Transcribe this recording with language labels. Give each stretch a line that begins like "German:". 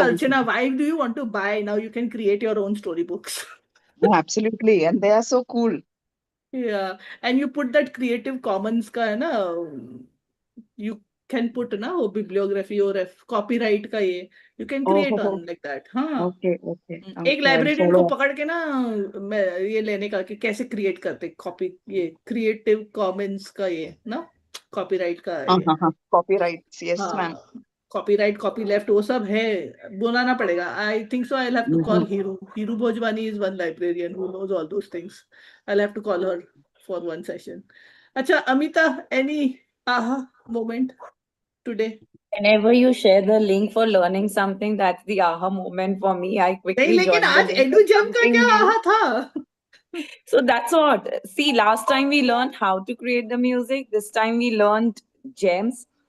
English: Archana, why do you want to buy? Now you can create your own storybooks. Oh, absolutely. And they are so cool. Yeah. And you put that Creative Commons
Hindi: ka hai na,
English: you can put na wo bibliography or copyright
Hindi: ka ye.
English: You can create on like that.
Hindi: हाँ.
English: Okay.
Hindi: एक librarian को पकड़ के ना मैं ये लेने का कि कैसे क्रिएट करते कॉपी ये क्रिएटिव कॉमन्स का ये ना कॉपीराइट का ये.
English: Copyrights, yes, ma'am.
Hindi: Copyright copy left वो सब है, बनाना पड़ेगा.
English: I think so. I have to call Hiru Bhojwani is one librarian who knows all those things. I have to call her for one session. अच्छा Amita, any aha moment today? Whenever you share the link for learning something, that's the aha moment for me. I quickly
Hindi: नहीं, लेकिन
English: join the
Hindi: आज
English: link for
Hindi: EduJam का
English: something
Hindi: क्या
English: new.
Hindi: aha था?
English: So that's what. See, last time we learned how to create the music. This time we learned gems.